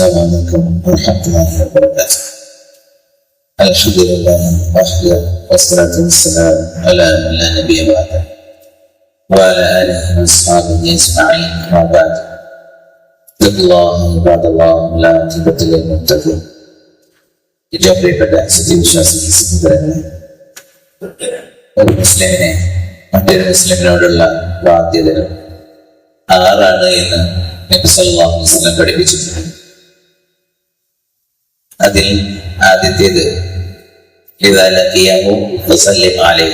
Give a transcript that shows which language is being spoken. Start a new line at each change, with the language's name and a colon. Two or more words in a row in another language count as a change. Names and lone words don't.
Arabic: السلام عليكم ورحمة الله وبركاته. الحمد لله وحده والصلاة والسلام على من لا نبي بعده وعلى آله وأصحابه أجمعين أما بعد. اتقوا الله عباد الله والعاقبة للمتقين.
Malayalam: ഏറ്റവും പ്രിയപ്പെട്ട സത്യവിശ്വാസി സഹോദരങ്ങളെ, ഒരു മുസ്ലിമിനെ മറ്റൊരു മുസ്ലിമിനോടുള്ള ബാധ്യതകൾ 6 എന്ന് നബി
Arabic: صلى الله عليه وسلم
Malayalam: പഠിപ്പിച്ചിട്ടുണ്ട്. അതിൽ ആദ്യത്തേത്
Arabic: إذا لقيته فسلم عليه.